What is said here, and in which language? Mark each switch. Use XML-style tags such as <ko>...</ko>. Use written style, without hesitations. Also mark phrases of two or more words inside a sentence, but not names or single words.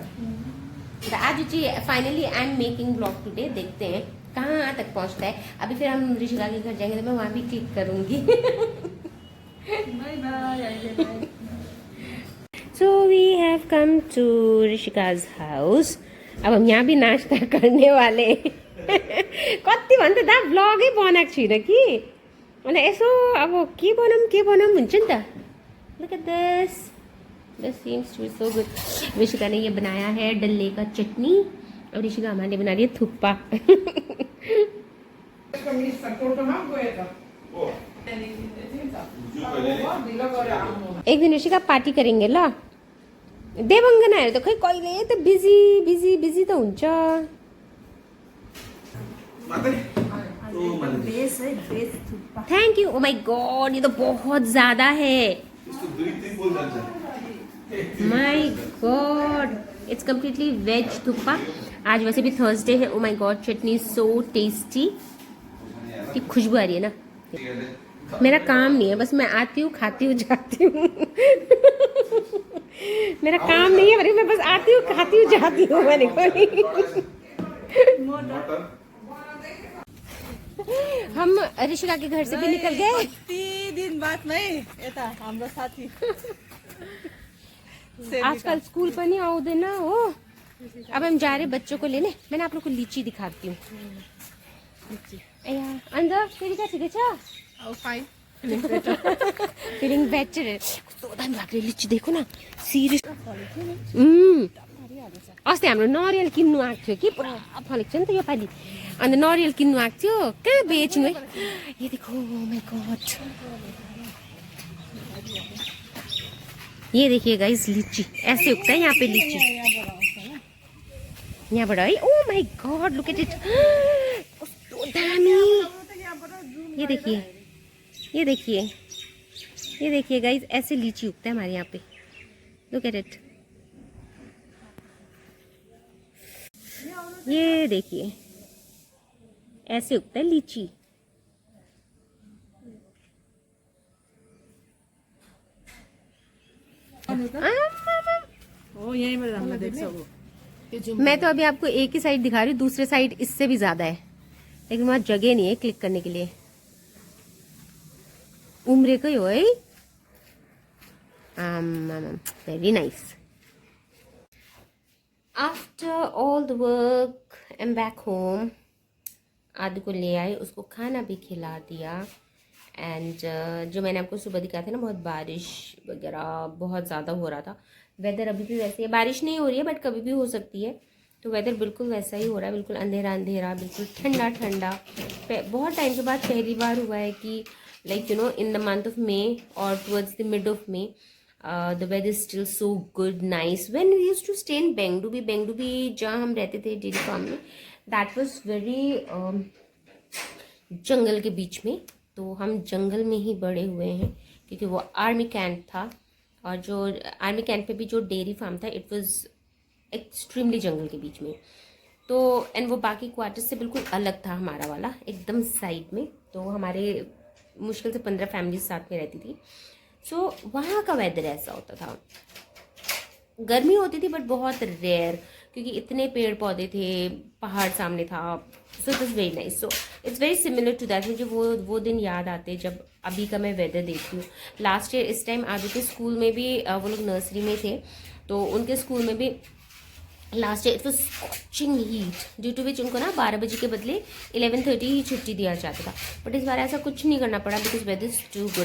<hi>तो आज</hi> <en>finally I am making blog today,</en> <hi>देखते हैं कहाँ तक पहुँचता है। अभी फिर हम ऋषिका के घर जाएंगे तो मैं वहाँ भी क्लिक करूँगी।</hi> <en>so we have come to Rishika's house.</en> <hi>अब हम यहाँ भी नाश्ता करने वाले।</hi> <ne>कति भन्दा दा ब्लगै बनाएको छुइनँ कि, अनि यसो अब के बनाऊँ हुन्छ नि त।</ne> <en>look at this, this seems to be so good.</en> <hi>ऋषिका ने ये बनाया है डल्ले का चटनी और ऋषिका हमारे बना रही है थुप्पा। एक दिन ऋषिका पार्टी करेंगे ल।</hi> <ne>देवङ्गनाहरू त खै कहिले त बिजी त हुन्छ।</ne> <en>thank you. oh my god</en> <hi>ये तो बहुत ज्यादा है।</hi> <en>my god it's completely veg thuppa.</en> <hi>आज वैसे भी थर्सडे है।</hi> <en>oh my god chutney so tasty.</en> <hi>की खुशबू आ रही है ना। मेरा काम नहीं है, बस मैं आती हूँ, खाती हूँ, जाती हूँ। मेरा काम नहीं है, अरे मैं बस आती हूँ, खाती हूँ, जाती हूँ। मैंने कोई हम ऋषिका के घर से भी निकल गए।</hi> <ne>3 दिन बाद नहीं यता हाम्रो साथी आजकल स्कूल पर नहीं आउँदैन हो।</ne> <hi>अब हम जा रहे हैं बच्चों को लेने। मैंने आप लोग को लीची दिखाती हूँ।</hi> <ne>अन्त फेरि कहाँ ठिकै छ?</ne> <en>फाइन feeling better.</en> <ne>कस्तो दामी भएको लिची देखो न, सिरियस। अस्ति हाम्रो नरियल किन्नु आएको थियो कि, पुरा फलेको छ नि त योपालि। अन्त नरियल किन्नु आएको थियो, कहाँ बेच्नु है?</ne> <hi>ये देखो,</hi> <en>my god,</en> <hi>ये देखिए गाइस, लीची ऐसे उगता है यहाँ पे लीची, यहाँबाट है।</hi> <en>oh my god, look at it,</en> <ne>कस्तो दामी।</ne> <hi>ये देखिए, ये देखिए, ये देखिए गाइस, ऐसे लीची उगता है हमारे यहाँ पे।</hi> <en>look at it,</en> <hi>ये देखिए, ऐसे उगता है लीची।</hi> <ne>यहीँबाट राम्रो देख्छ वो।</ne> <hi>मैं तो अभी आपको एक ही साइड दिखा रही हूँ, दूसरे साइड इससे भी ज्यादा है, लेकिन वहाँ जगह नहीं है क्लिक करने के लिए।</hi> <ne>उम्रेकै हो है।</ne> <en>very nice. after all the work I am back home.</en> <hi>आदि को ले आई, उसको खाना भी खिला दिया। एंड जो मैंने आपको सुबह दिखाया था ना, बहुत बारिश वगैरह बहुत ज़्यादा हो रहा था। वेदर अभी भी वैसे है, बारिश नहीं हो रही है बट कभी भी हो सकती है। तो वेदर बिल्कुल वैसा ही हो रहा है, बिल्कुल अंधेरा अंधेरा, बिल्कुल ठंडा ठंडा। बहुत टाइम के बाद पहली बार हुआ है कि</hi> <en>like in the month of May और towards the mid of May the weather is still so good, nice। when we used to stay in Bengdubi</en> <hi>जहाँ हम रहते थे डेयरी फार्म में,</hi> <en>that was very</en> <hi>जंगल के बीच में। तो हम जंगल में ही बड़े हुए हैं, क्योंकि वो आर्मी कैंप था, और जो आर्मी कैंप पे भी जो डेयरी फार्म था,</hi> <en>it was extremely</en> <hi>जंगल के बीच में। तो एंड वो बाकी क्वार्टर्स से बिल्कुल अलग था, हमारा वाला एकदम साइड में। तो हमारे मुश्किल से 15 फैमिलीज साथ में रहती थी। सो वहाँ का वेदर ऐसा होता था, गर्मी होती थी बट बहुत रेयर, क्योंकि इतने पेड़ पौधे थे, पहाड़ सामने था।</hi> <en>so it was very nice. so it's very similar to that.</en> <hi>मुझे वो दिन याद आते जब अभी का मैं वेदर देखती हूँ। लास्ट ईयर इस टाइम आदि के स्कूल में भी, वो लोग नर्सरी में थे, तो उनके स्कूल में भी लास्ट ईयर</hi> <en>it was scorching heat, due to which</en> <hi>उनको ना 12 बजे के बदले 11:30 ही छुट्टी दिया जाता था। बट इस बार ऐसा कुछ नहीं करना पड़ा,</hi> <en>because weather is too good.</en>